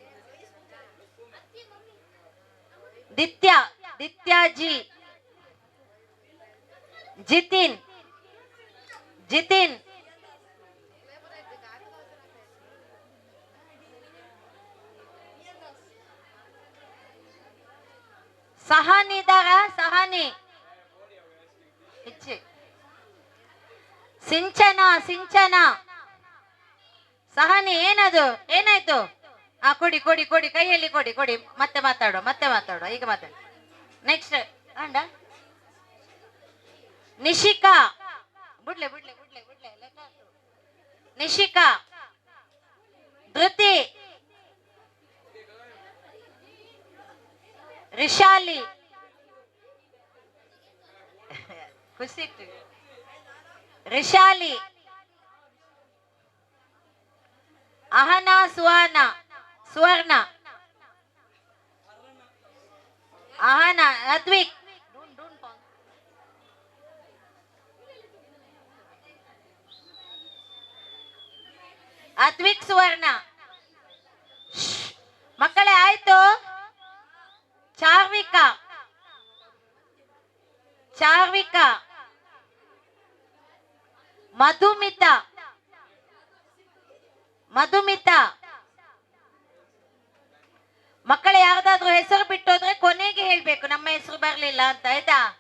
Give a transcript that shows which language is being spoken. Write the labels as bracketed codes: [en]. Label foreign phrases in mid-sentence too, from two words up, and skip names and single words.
[kn] ದಿತ್ಯ ದಿತ್ಯಾಜಿ ಜಿತಿನ್ ಜಿತಿನ್ ಸಹಾನಿ ಇದ್ದಾರ ಸಹಾನಿ ಸಿಂಚನ ಸಿಂಚನ ಸಹಾನಿ ಏನದು ಏನಾಯ್ತು? ಕೊಡಿ ಕೊಡಿ ಕೊಡಿ ಕೈಯಲ್ಲಿ ಕೊಡಿ ಕೊಡಿ. ಮತ್ತೆ ಮಾತಾಡುವ ಈಗ ಮಾತಾಡ. [tcy] ನೆಕ್ಸ್ಟ್ ಅಂಡ ನಿಶಿಕಾ ಬಿಡ್ಲೆ ಬಿಡ್ಲೆ ಬಿಡ್ಲೆ ಬಿಡ್ಲೆ ನಿಶಿಕಾ ಧೃತಿ ರಿಶಾಲಿ ಕುಸಿತು. [kn] ರಿಶಾಲಿ, ಅಹನಾ, ಸುವರ್ಣ, ಅಹನಾ, ಅದ್ವಿಕ್, ಸುವರ್ಣ. ಮಕ್ಕಳೇ ಆಯ್ತು. ಚಾರ್ವಿಕಾ, ಮಧುಮಿತಾ, ಮಕ್ಕಳ ಯಾರ್ದಾದ್ರೂ ಹೆಸರು ಬಿಟ್ಟೋದ್ರೆ ಕೊನೆಗೆ ಹೇಳ್ಬೇಕು ನಮ್ಮ ಹೆಸರು ಬರ್ಲಿಲ್ಲ ಅಂತ, ಆಯ್ತಾ?